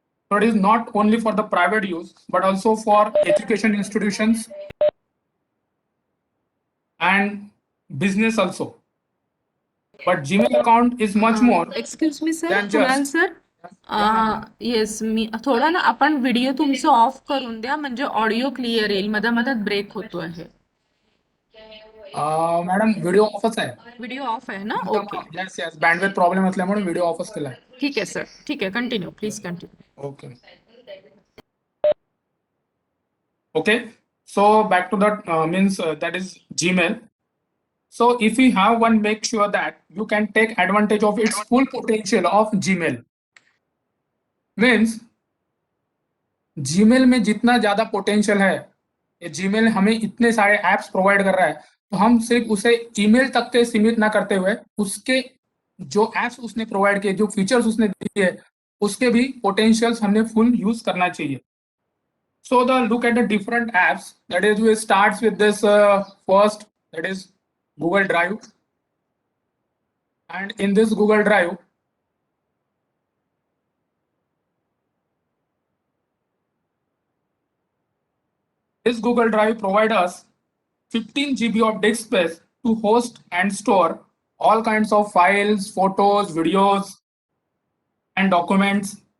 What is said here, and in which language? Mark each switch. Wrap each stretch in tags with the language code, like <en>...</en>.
<en>So it is not only for the private use, but also for education institutions and business also. But Gmail account is much more. Excuse me sir, than Kunal just. Sir.</en> <mr>Yes, मी थोडा ना आपण video तुमचं of करून द्या, म्हणजे audio clear येईल. मधात break होतो आहे. मॅडम व्हिडिओ ऑफच आहे. व्हिडिओ ऑफ आहे ना? Okay, yes yes, bandwidth problem असल्यामुळे व्हिडिओ ऑफच केलाय. ठीक आहे सर, ठीक आहे.</mr> <en>Continue, please continue. Okay. Okay. So back to that means that is Gmail. So if you have one, make sure that you can take advantage of its full potential of Gmail. Means</en> <hi>Gmail में जितना ज्यादा potential है, ये Gmail हमें इतने सारे apps provide कर रहा है, तो हम सिर्फ उसे ईमेल तक के सीमित ना करते हुए उसके जो एप्स उसने प्रोवाइड किए, जो फीचर्स उसने दिए, उसके भी पोटेंशियल्स हमने फुल यूज करना चाहिए.</hi> <en>So the look at the different apps. That is, we starts with this first. That is Google Drive. And in this Google Drive, this Google Drive provides us 15 GB of disk space to host and store all kinds of files, photos, videos, and documents.</en>